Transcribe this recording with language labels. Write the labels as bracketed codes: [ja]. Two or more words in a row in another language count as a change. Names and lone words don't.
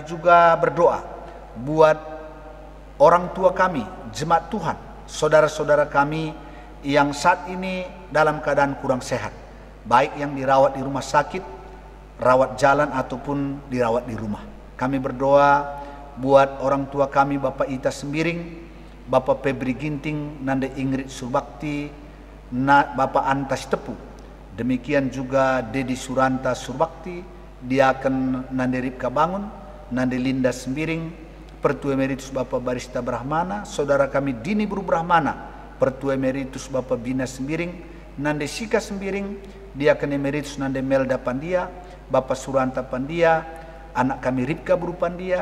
[id] Kami juga berdoa buat orang tua kami, jemaat Tuhan, saudara-saudara kami yang saat ini dalam keadaan kurang sehat, baik yang dirawat di rumah sakit, rawat jalan ataupun dirawat di rumah. Kami berdoa buat orang tua kami, Bapak Ita Sembiring, Bapak Febri Ginting, Nande Ingrid Surbakti, Bapak Antas Tepu, demikian juga Dedi Suranta Surbakti, Diaken Nande Ripka Bangun, Nande Linda Sembiring, Pertua Emeritus Bapak Barista Brahmana, saudara kami Dini Buru Brahmana, Pertua Emeritus Bapak Bina Sembiring, Nande Sika Sembiring, Diaken Emeritus Nande Melda Pandia, Bapak Suranta Pandia, anak kami Ripka Buru Pandia,